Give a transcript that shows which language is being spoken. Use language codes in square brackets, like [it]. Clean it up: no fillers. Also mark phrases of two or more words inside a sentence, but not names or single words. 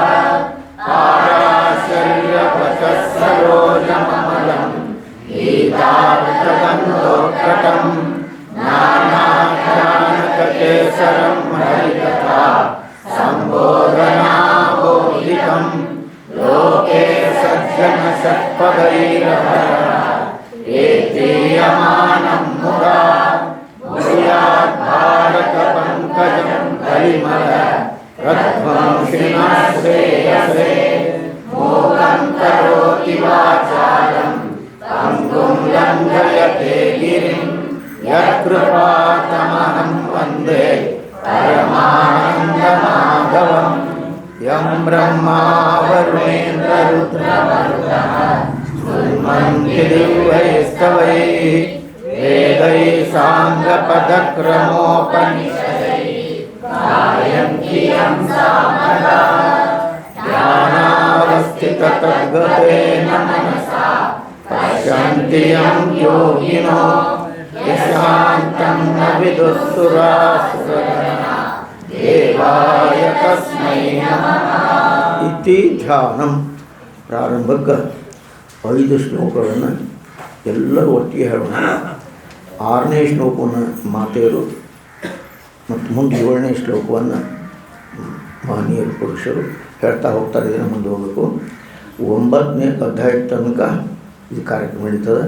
[sa] ಪಾರಾಶರ್ಯಪತಃ ಸರೋಜಮಮಲಂ ಗೀತಾರ್ಥಗಂಧೋತ್ಕಟಂ ನಾನಾಖ್ಯಾನಕಕೇಸರಂ ಹರಿಕಥಾ ಸಂಬೋಧನಾಬೋಧಿಕಂ ಲೋಕೆ ಸಜ್ಜನ ಷಟ್ಪದೈರಹರ ಏತ್ರೀಯಮಾನಂ ಮುದಾ ಭೂಯಾತ್ ಭಾರತ ಪಂಕಜಂ ಕಲಿಮಲ ರಧ್ವಂಸಿನಃ ಶ್ರೇಯಸೇ ಮೂಕಂ ಕರೋತಿ ವಾಚಾಲಂ ಪಂಗುಂ ಲಂಘಯತೆ ಗಿರಿಂ ಯತ್ಕೃಪಾತಮಹಂ ವಂದೇ ಪರಮಾನಂದಮಾಧವಂ ಯಂ ಬ್ರಹ್ಮಾ ವರುಣೇಂದ್ರ ರುದ್ರಮರುತಃ ಸ್ತುನ್ವಂತಿ ದಿವ್ಯೈಸ್ತವೈಃ ವೇದೈಃ ಸಾಂಗಪದಕ್ರಮೋಪನಿಷದೈಃ गायन्ति यं सामगा ध्यानावस्थिततद्गतेन मनसा पश्यन्ति यं योगिनो यशान्तं न विदुःसुरासुरगणा देवाय तस्मै नमः इति ಧ್ಯಾನಂ. [kn] ಪ್ರಾರಂಭಕ್ಕೆ 5 ಶ್ಲೋಕಗಳನ್ನು ಎಲ್ಲರೂ ಒಟ್ಟಿಗೆ ಹೇಳೋಣ. 6ನೇ ಶ್ಲೋಕವನ್ನು ಮಾತೆಯರು ಮತ್ತು ಮುಂದೆ 7ನೇ ಶ್ಲೋಕವನ್ನು ಮಹನೀಯರು ಪುರುಷರು ಹೇಳ್ತಾ ಹೋಗ್ತಾರೆ. ಇದನ್ನು ಮುಂದೆ ಹೋಗಬೇಕು. 9ನೇ ಅಧ್ಯಾಯದ ತನಕ ಇದು ಕಾರ್ಯಕ್ರಮ ನಡೀತದೆ.